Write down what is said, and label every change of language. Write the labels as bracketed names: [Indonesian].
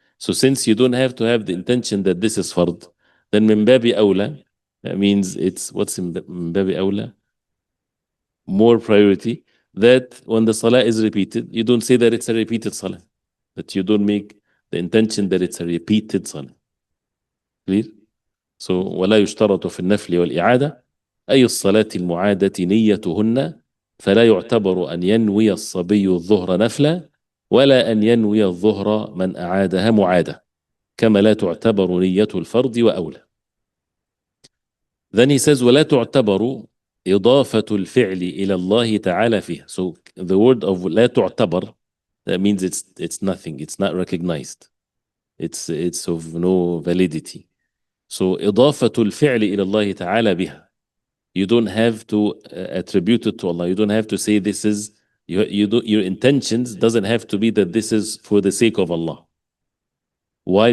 [English] So since you don't have to have the intention that this is fard, then min babi awla, that means it's what's in min babi awla? More priority, that when the salah is repeated, you don't say that it's a repeated salah, that you don't make the intention that it's a repeated salah. Clear? [Arabic] So ولا يشترط في النفل والإعادة أي الصلاة المعادة نيتهن، فلا يعتبر أن ينوي الصبي الظهر نفلا ولا أن ينوي الظهر من أعادها معادة، كما لا تعتبر نية الفرض وأولى. [English] Then he says [Arabic] ولا تعتبر إضافة الفعل إلى الله تعالى فيها. [English] So the word of لا تعتبر, that means it's nothing, it's not recognized, it's of no validity. So [Arabic] إضافة الفعل إلى الله تعالى بها, [English] you don't have to attribute it to Allah. You don't have to say this is, your intentions doesn't have to be that this is for the sake of Allah. Why?